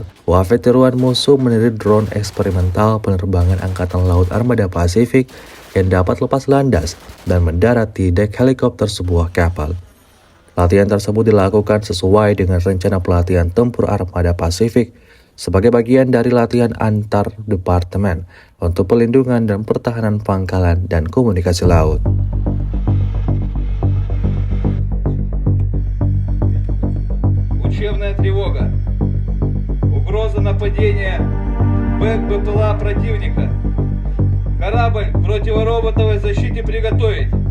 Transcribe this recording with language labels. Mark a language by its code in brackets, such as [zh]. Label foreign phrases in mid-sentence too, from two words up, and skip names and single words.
[id] UAV tiruan musuh meniru drone eksperimental penerbangan Angkatan Laut Armada Pasifik yang dapat lepas landas dan mendarat di dek helikopter sebuah kapal. Latihan tersebut dilakukan sesuai dengan rencana pelatihan tempur Armada Pasifik sebagai bagian dari latihan antar departemen untuk pelindungan dan pertahanan pangkalan dan komunikasi laut. [ru] Учебная тревога. Угроза нападения БПЛА противника. Корабль к противороботовой защите приготовить.